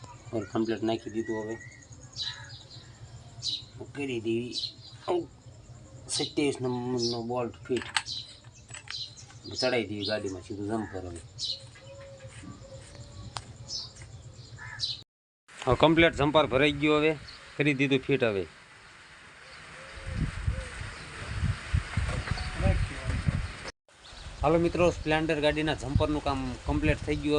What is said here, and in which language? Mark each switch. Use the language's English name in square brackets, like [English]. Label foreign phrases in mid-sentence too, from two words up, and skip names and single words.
[Gujarati] ઔર કમ્પ્લીટ નાખી દીધું। હવે કરી દેવી 27 નંબરનો બોલ્ટ ફિટ ચઢાઈ દેવી ગાડી માં સીધું જમ્પર। હવે કમ્પ્લીટ જમ્પર ભરાઈ ગયો। હવે કરી દીધું ફિટ। હવે હાલો મિત્રો, સ્પ્લેન્ડર ગાડીના જમ્પરનું કામ કમ્પ્લીટ થઈ ગયું।